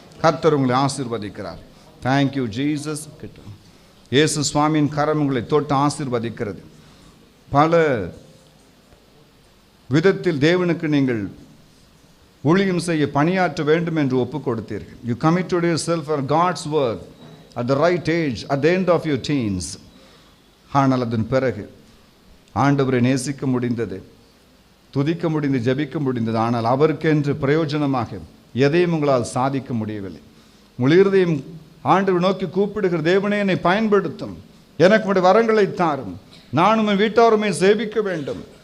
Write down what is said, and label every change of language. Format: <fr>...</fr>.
<ta>கர்த்தர் உங்களை ஆசீர்வதிக்கிறார்.</ta> <en>Thank you Jesus.</en> <ta>இயேசு சுவாமியின் கரம் உங்களை தொட்டு ஆசீர்வதிக்கிறது. பல விதத்தில் தேவனுக்கு நீங்கள் ஊழியம் செய்ய பணியாற்ற வேண்டும் என்று ஒப்புக் கொடுத்தீர்கள்.</ta> <en>You committed yourself for God's work at the right age, at the end of your teens.</en> <ta>ஆனால் அதன் பிறகு ஆண்டவரை நேசிக்க முடிந்தது, துதிக்க முடிந்தது, ஜபிக்க முடிந்தது. ஆனால் அவருக்கென்று பிரயோஜனமாக எதையும் உங்களால் சாதிக்க முடியவில்லை. உங்கள் இருதயம் ஆண்டவர் நோக்கி கூப்பிடுகிற, தேவனே என்னை பயன்படுத்தும், எனக்கு உடைய வரங்களை தாரும், நானும் என் வீட்டாருமே சேவிக்க வேண்டும்.</ta>